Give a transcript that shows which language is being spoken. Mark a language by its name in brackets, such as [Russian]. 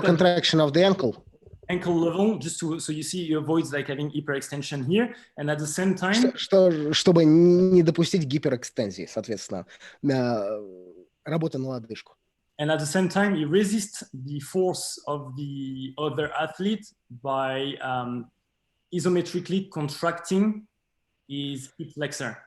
[English] for contraction of the ankle. Ankle level, just to, so you see, you avoid like having hyperextension here, and at the same time, [Russian] чтобы не допустить гиперэкстензии, соответственно, работа на лодыжку. [English] and at the same time, he resists the force of the other athlete by isometrically contracting his hip flexor.